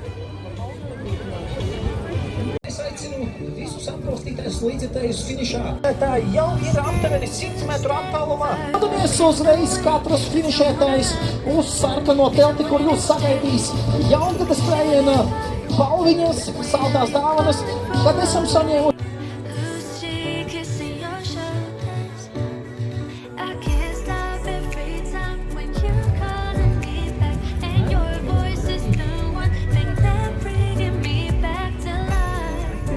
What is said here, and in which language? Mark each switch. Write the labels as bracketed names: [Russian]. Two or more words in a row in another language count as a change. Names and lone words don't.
[Latvian] Es aicinu visus atbalstītājus līdzekļus finišā. Tā jau ir aptuveni 100 metru attālumā. Dodamies uzreiz katrs finišētājs uz sarkano telti, kur jūs sagaidīs jaungada skrējiena balviņas, saldās dāvanas, kad esam saņēmuši. [English] Lucy kissing your shoulders. I can't stop every time when you're calling me back, and your voice is the one thing that bringing me back to life.